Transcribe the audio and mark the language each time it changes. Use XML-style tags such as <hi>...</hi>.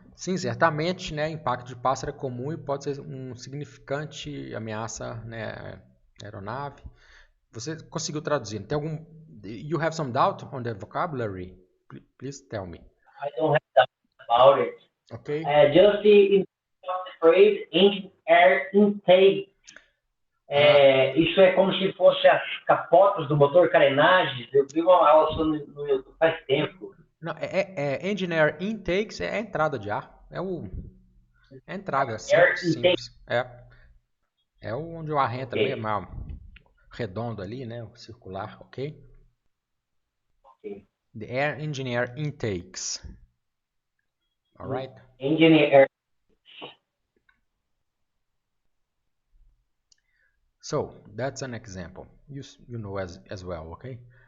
<pt>Sim, certamente, né, impacto de pássaro é comum e pode ser um significante ameaça, né, à aeronave. Você conseguiu traduzir? Tem algum?</pt> <en>You have some doubt on the vocabulary? Please tell me. I don't have doubt about it. Okay. Just the phrase engine air intake.</en> <pt>Isso é como se fosse as capotas do motor, carenagens. Eu vi uma aula no YouTube faz tempo. Não,</pt> <en>engine air intakes</en> <pt>é a entrada de ar. É a entrada, simples. É onde o ar entra mesmo, redondo ali, né? O circular, ok?</pt> <en>The air engine air intakes. Alright? Engine air. So that's an example. You know as well, okay?</en>